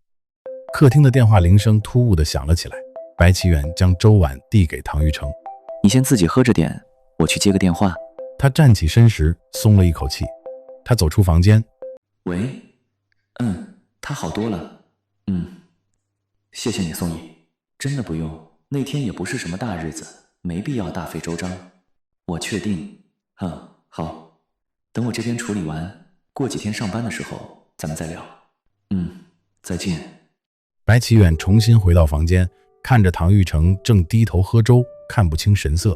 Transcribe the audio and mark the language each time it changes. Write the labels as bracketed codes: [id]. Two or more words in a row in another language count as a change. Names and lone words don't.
[zh] 客廳的電話鈴聲突兀地響了起來，白齊遠將粥碗遞給唐玉成。你先自己喝着點，我去接個電話。他站起身時鬆了一口氣，他走出房間。喂，他好多了。謝謝你，宋毅。真的不用，那天也不是什麼大日子，沒必要大費周章。我確定。好，等我這邊處理完，過幾天上班的時候咱們再聊。再見。白齊遠重新回到房間，看着唐玉成正低頭喝粥，看不清神色。